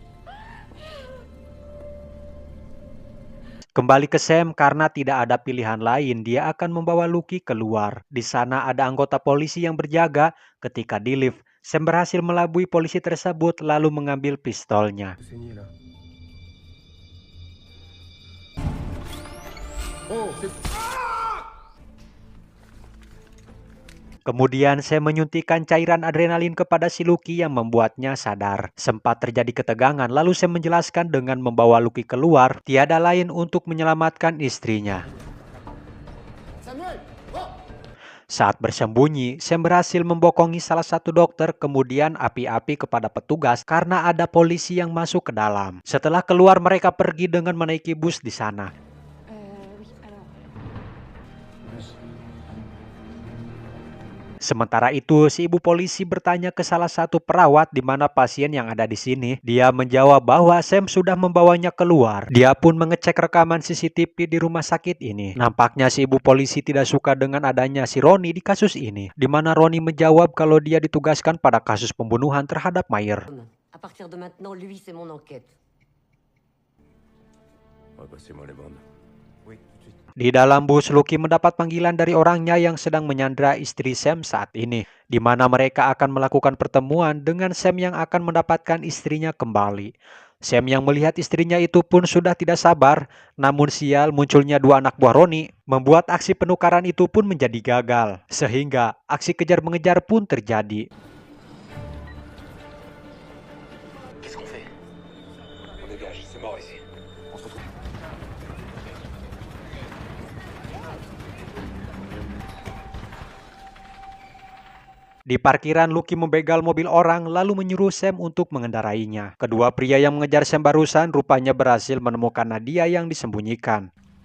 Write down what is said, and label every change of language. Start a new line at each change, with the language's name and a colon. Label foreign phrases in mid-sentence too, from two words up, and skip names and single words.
Indonesian: Kembali ke Sam karena tidak ada pilihan lain, dia akan membawa Lucky keluar. Di sana ada anggota polisi yang berjaga. Ketika di lift, Sam berhasil melabui polisi tersebut lalu mengambil pistolnya.
French: Saigner, là. Oh, c'est...
Indonesian: Kemudian Sam menyuntikkan cairan adrenalin kepada si Lucky yang membuatnya sadar. Sempat terjadi ketegangan, lalu Sam menjelaskan dengan membawa Lucky keluar, tiada lain untuk menyelamatkan istrinya. Samuel! Oh! Saat bersembunyi, Sam berhasil membokongi salah satu dokter, kemudian api-api kepada petugas karena ada polisi yang masuk ke dalam. Setelah keluar, mereka pergi dengan menaiki bus di sana.
French: Oui, alors.
Indonesian: Sementara itu, si ibu polisi bertanya ke salah satu perawat di mana pasien yang ada di sini. Dia menjawab bahwa Sam sudah membawanya keluar. Dia pun mengecek rekaman CCTV di rumah sakit ini. Nampaknya si ibu polisi tidak suka dengan adanya si Ronnie di kasus ini. Di mana Ronnie menjawab kalau dia ditugaskan pada kasus pembunuhan terhadap Mayer.
French: À partir de maintenant, lui, c'est mon enquête. Repassez-moi les bandes. Oui, tout de suite.
Indonesian: Di dalam bus, Lucky mendapat panggilan dari orangnya yang sedang menyandra istri Sam saat ini, di mana mereka akan melakukan pertemuan dengan Sam yang akan mendapatkan istrinya kembali. Sam yang melihat istrinya itu pun sudah tidak sabar, namun sial munculnya dua anak buah Ronnie membuat aksi penukaran itu pun menjadi gagal, sehingga aksi kejar-mengejar pun terjadi.
French: Qu'est-ce qu'on fait? On dégage, c'est mort ici. On se retrouve.
Indonesian: Di parkiran, Lucky membegal mobil orang lalu menyuruh Sam untuk mengendarainya. Kedua pria yang mengejar Sam barusan rupanya berhasil menemukan Nadia yang disembunyikan.